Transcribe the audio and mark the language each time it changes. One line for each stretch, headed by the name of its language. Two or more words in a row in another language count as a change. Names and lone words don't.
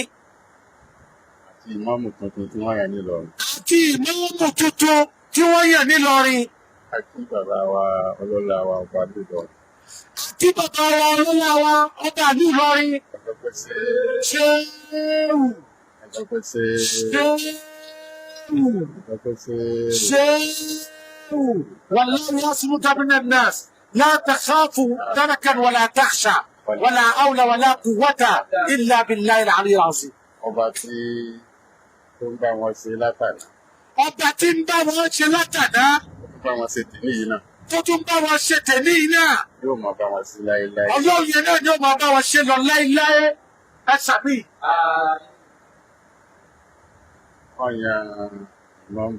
Yoruba: Àti ìmáàmù tuntun tí wọ́n yàn nílọrin. Àti ìmáàmù tuntun tí wọ́n yàn nílọrin. Àti bàbá wa ọlọ́lá wa ọba nílọrin. Àti bàbá wa ọlọ́lá wa ọba nílọrin. Ṣéwù.
Arabic: شيء والله يصمت من الناس لا تخافوا دركا ولا تخشى ولا حول ولا قوة إلا بالله العلي العظيم.
Yoruba: Ọba tí tó ń bá wọn ṣe látàná. Ọba tí ń bá wọn ṣe látàná. Tó ń bá wọn ṣe tèmi yìí náà. Tó tún bá wọn ṣe tèmi yìí náà. Yóò máa bá wọn ṣe láéláé. Ọlọ́run yẹn náà yóò máa bá wọn ṣe lọ láéláé. Ẹ sàmì. Wọ́n yan ìmáàmù.